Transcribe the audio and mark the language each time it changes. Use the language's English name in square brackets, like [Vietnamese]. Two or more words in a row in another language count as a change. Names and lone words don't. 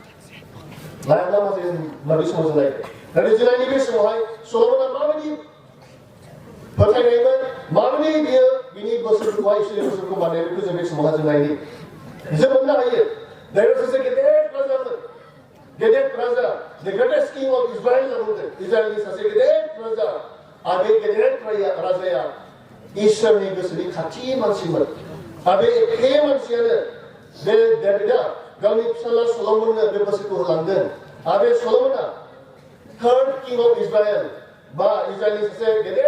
[Bodo] बे समाव जों नायगोन नाथाय जों नायनि बे समावहाय सल'मना माबायदि फोथायनायमोन माबायदि बियो बिनि बोसोनखौहाय इसोरनि बोसोनखौ मानियो बेखौ जों बे समावहाय जों नायनि जों मोननो हायो दायो सासे गेदेर राजा [English] the greatest king of Israel [Bodo] इजराइलनि सासे गेदेर राजा आरो बे गेदेर राजाया इसोरनि गोसोनि खाथि मानसिमोन आरो बे एखे मानसियानो बे डेभिडा गावनि फिसाला सल'मननो बे बोसोनखौ होलांदों आरो बे सल'मना [English] third king of Israel [Bodo] बा इजराइलनि सासे गेदेर